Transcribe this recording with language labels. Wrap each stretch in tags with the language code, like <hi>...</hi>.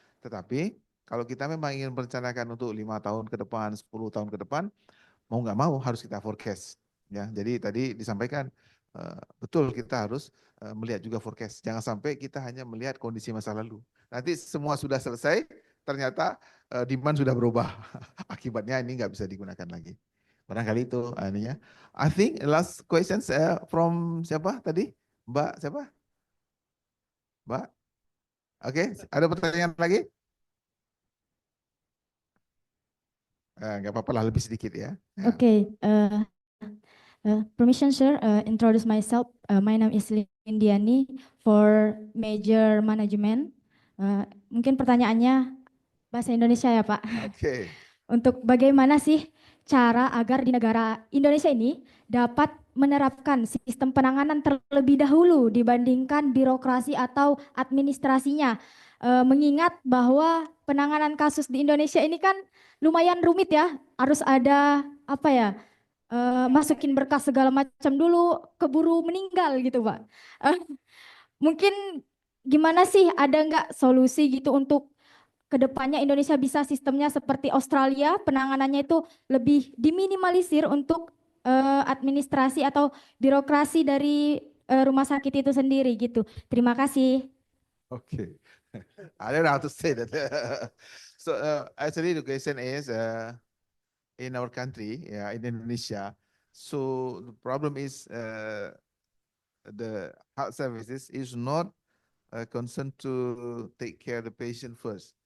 <id>Tetapi kalau kita memang ingin merencanakan untuk 5 tahun ke depan, 10 tahun ke depan, mau nggak mau harus kita forecast. Ya, jadi tadi disampaikan betul kita harus melihat juga forecast. Jangan sampai kita hanya melihat kondisi masa lalu. Nanti semua sudah selesai, ternyata demand sudah berubah. Akibatnya ini nggak bisa digunakan lagi. Barangkali itu ininya.</id> <en>I think last questions from</en> <id>siapa tadi? Mbak siapa? Mbak? Oke, ada pertanyaan lagi? Nggak apa-apa lah, lebih sedikit ya.</id> <en>Okay, permission, sir. Introduce myself. My name is Lindiani for Major Management.</en> <id>Mungkin pertanyaannya bahasa Indonesia ya, Pak. Oke. Untuk bagaimana sih cara agar di negara Indonesia ini dapat menerapkan sistem penanganan terlebih dahulu dibandingkan birokrasi atau administrasinya. Mengingat bahwa penanganan kasus di Indonesia ini kan lumayan rumit ya, harus ada apa ya? Masukin berkas segala macam dulu, keburu meninggal gitu Pak. Mungkin gimana sih, ada nggak solusi gitu untuk kedepannya Indonesia bisa sistemnya seperti Australia, penanganannya itu lebih diminimalisir untuk administrasi atau birokrasi dari rumah sakit itu sendiri gitu. Terima kasih.</id> <en>Okay. I don't know how to say that. So actually the question is in our country, yeah, in Indonesia. So the problem is the health services is not concerned to take care of the patient first.</en>